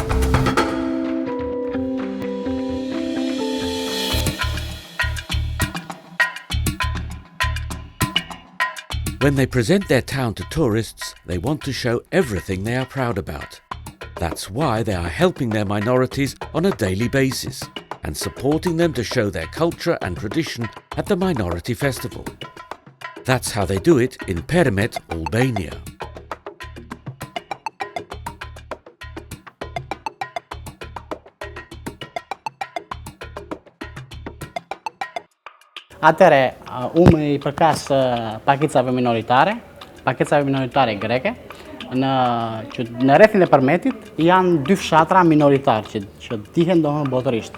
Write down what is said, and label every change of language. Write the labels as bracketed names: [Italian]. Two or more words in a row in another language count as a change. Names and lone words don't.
[English] When they present their town to tourists, they want to show everything they are proud about. That's why they are helping their minorities on a daily basis and supporting them to show their culture and tradition at the Minority Festival. That's how they do it in Permet, Albania. [Albanian] Atëre, unë I përkas pakicave minoritare greke, në rrethin e Permetit janë dy fshatra minoritar që dihen domethënë botërisht.